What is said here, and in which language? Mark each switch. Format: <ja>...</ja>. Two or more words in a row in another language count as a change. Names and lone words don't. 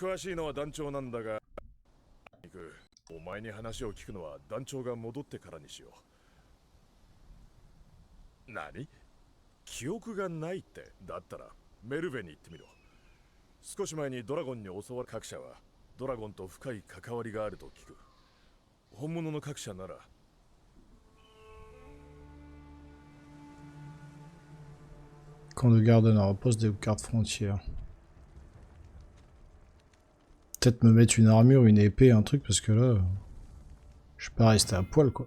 <ja>詳しいのは団長なんだが、お前に話を聞くのは団長が戻ってからにしよう。何？記憶がないって。だったらメルベに行ってみろ。少し前にドラゴンに襲われ、各社はドラゴンと深い関わりがあると聞く。本物の各社なら。</ja> <fr>Camp de garde nord, poste des gardes frontières. Peut-être me mettre une armure, une épée, un truc, parce que là, je suis pas resté à poil, quoi.</fr>